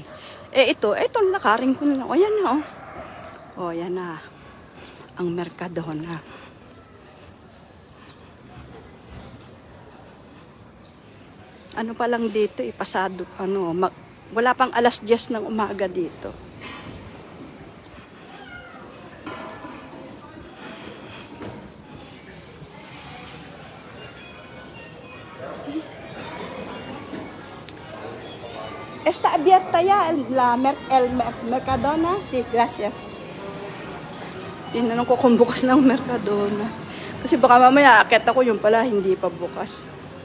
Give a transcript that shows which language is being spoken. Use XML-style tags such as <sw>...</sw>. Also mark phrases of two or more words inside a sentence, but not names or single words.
<tl>Itong lakarin ko na. O, yan na, o. O, yan na. Ang Mercadona. Ano pa lang dito, pasado, wala pang 10:00 ng umaga dito.</tl> <es>Está abierta ya el Mercadona? Sí, gracias.</es> <tl>Tinanong ko kung bukas ng Mercadona. Kasi baka mamaya akit ako, yung pala hindi pa bukas.</tl>